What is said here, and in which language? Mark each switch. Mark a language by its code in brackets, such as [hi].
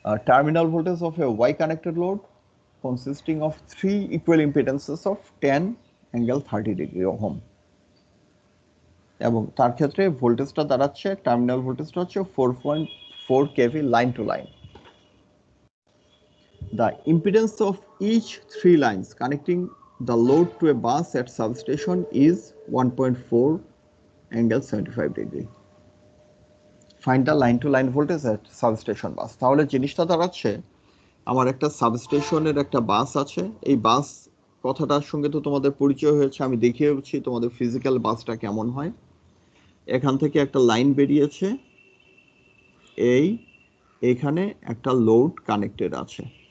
[en] terminal voltage of a Y connected load consisting of 3 equal impedances of 10 angle 30 degree ohm, [bn] এবং তার ক্ষেত্রে ভোল্টেজটা দাঁড়াচ্ছে, টার্মিনাল ভোল্টেজটা হচ্ছে 4.4 KV line to line. [en] The impedance of each 3 lines connecting the load to a bus at substation is 1.4 angle 75 degree. Find the line to line voltage at substation bus. [bn] তাহলে জিনিসটা দাঁড়াচ্ছে আমার একটা সাবস্টেশনের একটা বাস আছে, এই বাস কথাটার সঙ্গে তো তোমাদের পরিচয় হয়েছে, আমি দেখিয়েছি তোমাদের ফিজিক্যাল বাসটা কেমন হয়। এখান থেকে একটা লাইন বেরিয়েছে, এইখানে একটা লোড কানেক্টেড আছে।